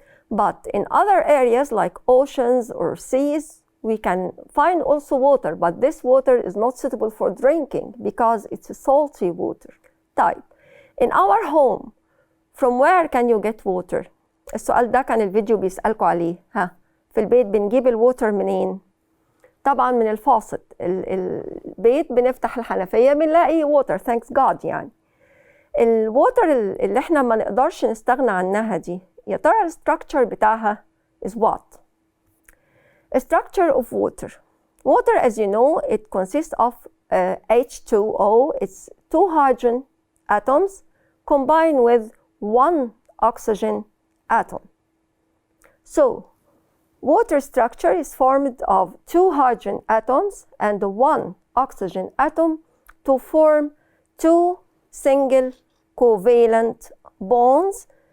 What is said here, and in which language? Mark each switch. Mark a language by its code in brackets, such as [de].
[en] But in other areas like oceans or seas, we can find also water, but this water is not suitable for drinking because it's a salty water. طيب, in our home, from where can you get water? [ar] السؤال ده كان الفيديو بيسألكوا عليه. في البيت بنجيب الووتر منين؟ طبعا من الفاصل. البيت بنفتح الحنفية بنلاقي ووتر. [en] thanks God يعني. [ar] الووتر اللي احنا ما نقدرش نستغنى عنها دي، يا ترى الستراكشر بتاعها [en] is what? A structure of water. Water, as you know, it consists of H2O. It's 2 hydrogen atoms combined with 1 oxygen atom. So, water structure is formed of 2 hydrogen atoms and 1 oxygen atom to form 2 single covalent bonds.